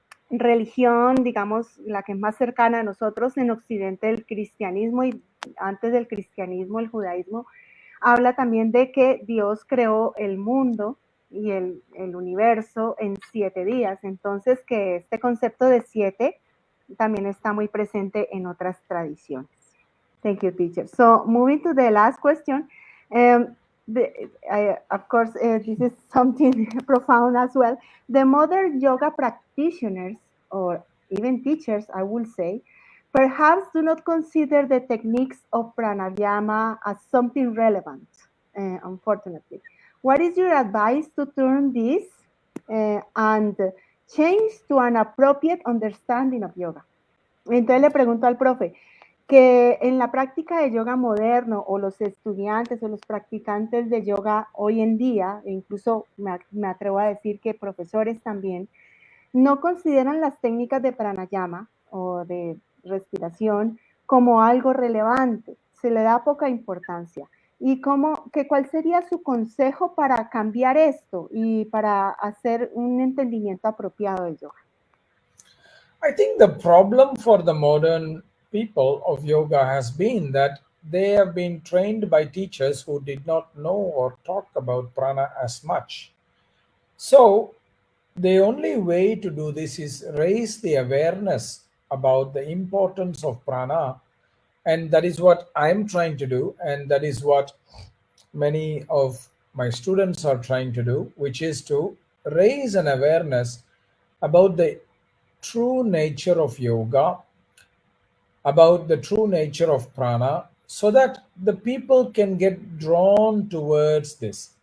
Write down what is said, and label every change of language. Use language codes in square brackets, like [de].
[es] religión, digamos, la que es más cercana a nosotros en Occidente, el cristianismo, y antes del cristianismo, el judaísmo, habla también de que Dios creó el mundo y el universo en 7 días. Entonces, que este concepto de 7 también está muy presente en otras tradiciones. [en] Thank you, teacher. So, moving to the last question. Of course, this is something profound as well. The modern yoga practitioners, or even teachers, I will say, perhaps do not consider the techniques of pranayama as something relevant, unfortunately. What is your advice to turn this and change to an appropriate understanding of yoga. [es] Entonces le pregunto al profe, que en la práctica de yoga moderno o los estudiantes o los practicantes de yoga hoy en día, e incluso me atrevo a decir que profesores también, no consideran las técnicas de pranayama o de respiración como algo relevante, se le da poca importancia. ¿Y cuál sería su consejo para cambiar esto y para hacer un entendimiento apropiado del yoga? [en] I think the problem for the modern people of yoga has been that they have been trained by teachers who did not know or talk about prana as much. So, the only way to do this is raise the awareness about the importance of prana, and that is what I'm trying to do, and that is what many of my students are trying to do, which is to raise an awareness about the true nature of yoga, about the true nature of prana, so that the people can get drawn towards this.